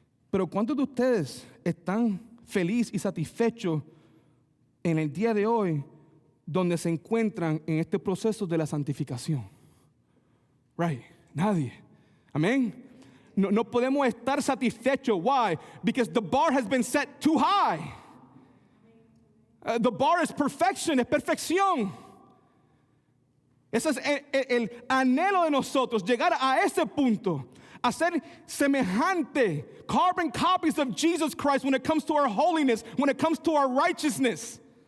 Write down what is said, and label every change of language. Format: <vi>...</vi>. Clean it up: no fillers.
<es>Pero ¿cuántos de ustedes están felices y satisfechos en el día de hoy donde se encuentran en este proceso de la santificación? Right, nadie. Amén. No podemos estar satisfechos.</es> <en>Why? Because the bar has been set too high. The bar is perfection,</en> <es>es perfección. Ese es el anhelo de nosotros, llegar a ese punto. A ser semejante,</es> <en>carbon copies of Jesus Christ when it comes to our holiness, when it comes to our righteousness.</en>